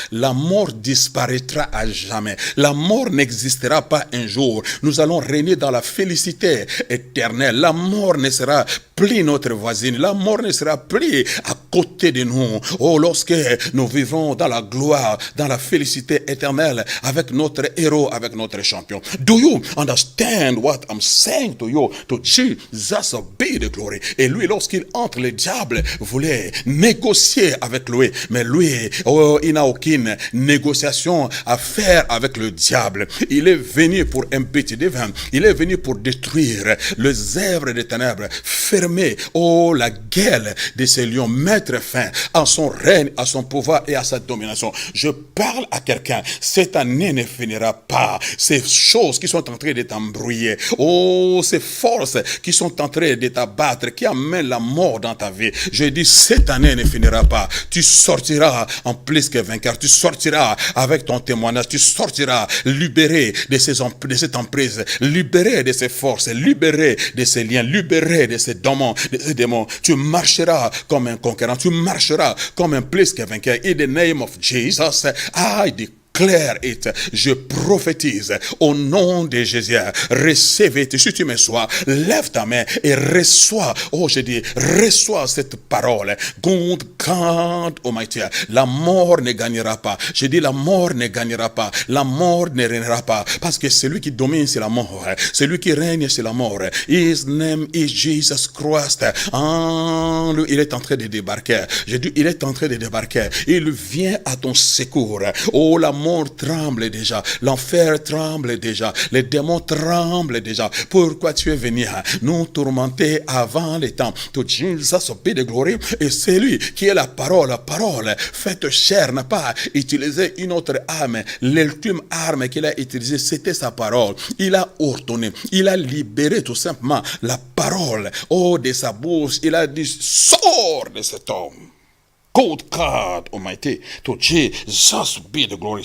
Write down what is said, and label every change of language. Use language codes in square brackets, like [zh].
[fr] La mort disparaîtra à jamais. La mort n'existera pas un jour. Nous allons régner dans la félicité éternelle. La mort ne sera plus notre voisine. La mort ne sera plus à côté de nous. Oh, lorsque nous vivrons dans la gloire, dans la félicité éternelle, avec notre héros, avec notre champion. [en] Do you understand what I'm saying to you? To Jesus be the glory. [fr] Et lui, lorsqu'il entre, le diable voulait négocier avec lui. Mais lui, il n'a aucune négociation à faire avec le diable. Il est venu pour un but divin. Il est venu pour détruire les œuvres des ténèbres, fermer, la gueule de ces lions, mettre fin à son règne, à son pouvoir et à sa domination. Je parle à quelqu'un, cette année ne finira pas. Ces choses qui sont en train de t'embrouiller, ces forces qui sont en train de t'abattre, qui amènent la mort dans ta vie, je dis, cette année ne finira pas. Tu sortiras en plus que vainqueur, tu sortiras avec ton témoignage, tu sortiras libéré de cette emprise, libéré de ces forces, libéré de ces liens, libéré de ces démons. Tu marcheras comme un conquérant, tu marcheras comme un plus que vainqueur. [en] In the name of Jesus, I declare it. [fr] Je prophétise au nom de Jésus. Recevez, si tu me sois, lève ta main et reçois. Reçois cette parole. [en] God Almighty. [fr] La mort ne gagnera pas. Je dis, la mort ne gagnera pas. La mort ne régnera pas. Parce que celui qui domine, c'est la mort. Celui qui règne, c'est la mort. [en] His name is Jesus Christ. [fr] Il est en train de débarquer. Je dis, il est en train de débarquer. Il vient à ton secours. Oh, la mort tremble déjà. L'enfer tremble déjà. Les démons tremblent déjà. Pourquoi tu es venu nous tourmenter avant les temps? [en] To Jesus be the glory. [fr] Et c'est lui qui est la parole faite chair, n'a pas utilisé une autre arme. L'ultime arme qu'il a utilisée, c'était sa parole. Il a ordonné, il a libéré tout simplement la parole de sa bouche. Il a dit, sors de cet homme. [en] God Almighty, to Jesus be the glory.